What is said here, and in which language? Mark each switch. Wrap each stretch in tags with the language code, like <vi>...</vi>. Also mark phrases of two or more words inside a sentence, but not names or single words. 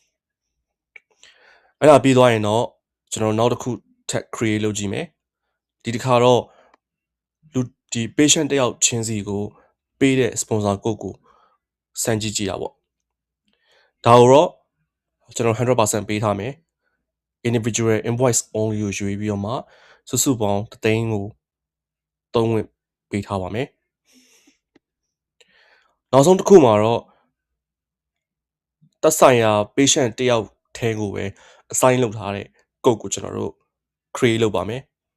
<my>အဲ့ဒါပြီးသွားရင်တော့ကျွန်တော်နောက်တစ်ခုထပ် create လုပ်ကြည့်မယ်ဒီတစ်ခါတော့လူဒီ patient တယောက်ချင်းစီကိုပေးတဲ့</my> <en>sponsor code</en> <my>ကိုစမ်းကြည့်တာပေါ့ဒါကိုတော့ကျွန်တော် 100% ပေးထားမယ်</my> <en>individual invoice only</en> <my>ကိုရွေးပြီးတော့မှစုစုပေါင်း3သိန်းကိုသုံးဝင်ပေးထားပါမယ် နောက်ဆုံးတစ်ခုမှာတော့သက်ဆိုင်ရာ patient တယောက်ထဲကိုပဲ assign လုပ်ထားတဲ့ code ကိုကျွန်တော်တို့ create လုပ်ပါမယ်</my>